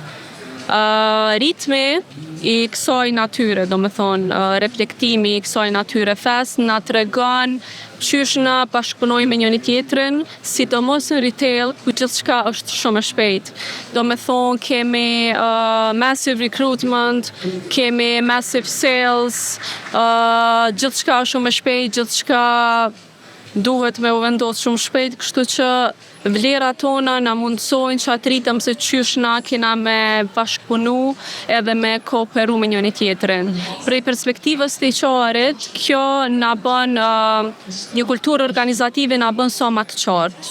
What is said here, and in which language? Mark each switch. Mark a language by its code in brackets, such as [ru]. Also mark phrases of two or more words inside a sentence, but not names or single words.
[sq] Ritmi i kësaj natyre, do me thonë, reflektimi i kësaj natyre Fast na tregon qysh na bashkëpunojmë me njëri tjetrin, sidomos në retail, ku gjithçka është shumë e shpejtë. Do me thonë, kemi [en] massive recruitment, [sq] kemi [en] massive sales, [sq] gjithçka shumë e shpejtë, gjithçka duhet me u vendos shumë shpejt, kështu që vlerat tona na mundsojnë që atritëm se qysh na kena me bashkëpunu edhe me kooperu me njëri tjetrin. Prej perspektivës të HR-it, kjo na bën një kulturë organizative na bën sa më të qartë.